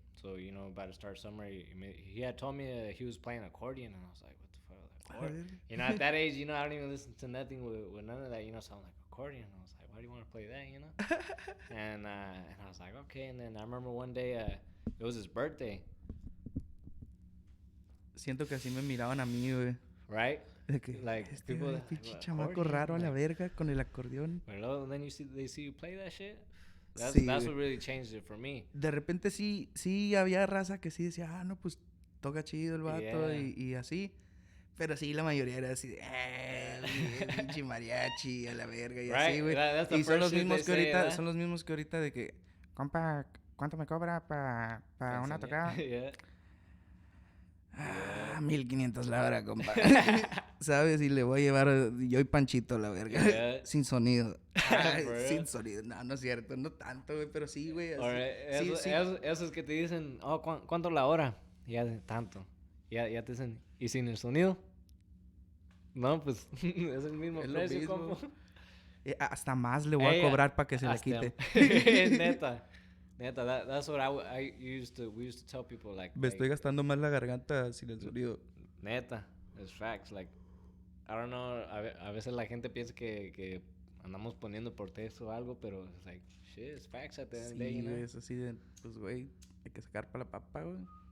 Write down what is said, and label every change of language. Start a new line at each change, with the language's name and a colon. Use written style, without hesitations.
English: So, about to start summer. He had told me he was playing accordion, and I was like, what the fuck? Accordion? At that age, I don't even listen to nothing with none of that, so I'm like, accordion? I was like, why do you want to play that, and I was like, okay. And then I remember one day, it was his birthday.
Spanish: Siento que así me miraban a mí, güey.
English: Right?
Spanish: De que,
English: like, people,
Spanish: pinche chamaco raro a la verga con el acordeón.
English: Pero then they see you play that shit. That's what really changed it for me.
Spanish: De repente sí había raza que sí decía, no, pues toca chido el vato y así. Pero sí, la mayoría era así de, pinche mariachi a la verga y así, güey. Y son los mismos que ahorita de que, compa, ¿cuánto me cobra para una tocada?
English: Yeah.
Spanish: 1,500 la hora, compa. ¿Sabes? Y le voy a llevar yo y Panchito a la verga.
English: Yeah.
Spanish: Sin sonido. Sin sonido. No es cierto. No tanto, güey. Pero sí, güey. Esos que te dicen, ¿cuánto la hora? Ya tanto. Ya te dicen, ¿y sin el sonido? No, pues es el mismo precio, compa. Hasta más le voy a cobrar para que se le quite. Neta.
English: That's what we used to tell people, like...
Spanish: Me estoy gastando más la garganta sin el sonido.
English: Neta. It's facts. Like, I don't know,
Spanish: a veces la gente piensa que andamos poniendo por texto o algo, pero
English: it's like, shit, it's facts at the end of the day,
Spanish: Sí, es así de, pues, güey, hay que sacar para la papa, güey.